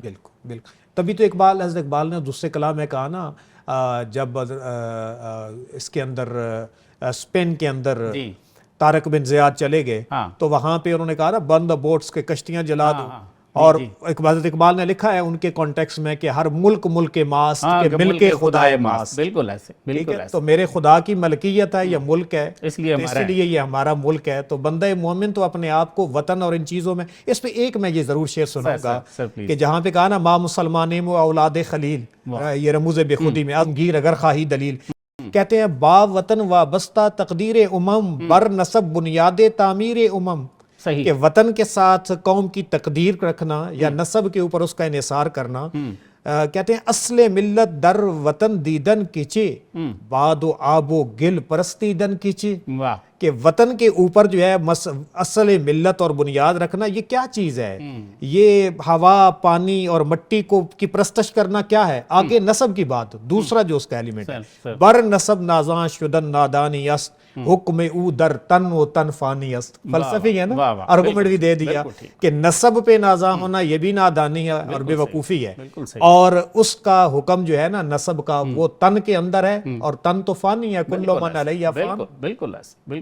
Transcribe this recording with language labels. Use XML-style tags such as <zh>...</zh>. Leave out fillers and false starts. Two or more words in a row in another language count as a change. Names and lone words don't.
<ur>بالکل بالکل، تبھی تو حضرت اقبال نے دوسرے کلام میں کہا نا، جب اس کے اندر اسپین کے اندر طارق بن زیاد چلے گئے تو وہاں پہ انہوں نے کہا نا بند بوٹس کے کشتیاں جلا دو، اور حضرت اقبال نے لکھا ہے ان کے کانٹیکس میں کہ</ur> <fa>ہر ملک ملک ماست کے ملک خدائے ماست،</fa> <ur>بالکل ایسے، بالکل ایسے، تو میرے خدا کی ملکیت ہے یہ ملک ہے، اس لیے یہ ہمارا ملک ہے۔ تو بندہ مومن تو اپنے آپ کو وطن اور ان چیزوں میں، اس پہ ایک میں یہ ضرور شعر سنوں گا کہ جہاں پہ کہا نا</ur> <fa>ما مسلمانیم و اولاد خلیل،</fa> <ur>یہ رموز بے خودی میں</ur> <fa>گیر اگر خواہی دلیل،</fa> <ur>کہتے ہیں</ur> <fa>با وطن وابستہ تقدیر امم بر نسب بنیاد تعمیر امم،</fa> <ur>صحیح کہ وطن کے ساتھ قوم کی تقدیر رکھنا یا نسب کے اوپر اس کا انحصار کرنا. کہتے ہیں</ur> <fa>اصل ملت در وطن دیدن کیچے باد و آب و گل پرستیدن کیچے.</fa> <ur>واہ کہ وطن کے اوپر جو ہے اصل ملت اور بنیاد رکھنا یہ کیا چیز ہے؟ یہ ہوا پانی اور مٹی کو کی پرستش کرنا کیا ہے؟ آگے نسب کی بات دوسرا جو اس کا ایلیمنٹ ہے</ur> <fa>بر نسب نازاں شدن نادانی است حکم او در تن و تن فانی است.</fa> <ur>فلسفی ہے نا، آرگومنٹ بھی دے دیا کہ نسب پہ نازاں ہونا یہ بھی نادانی ہے اور بے وقوفی ہے، اور اس کا حکم جو ہے نا نسب کا وہ تن کے اندر ہے، اور تن تو فانی ہے،</ur> <ar>کل من علیہ فان.</ar> <ur>بالکل</ur>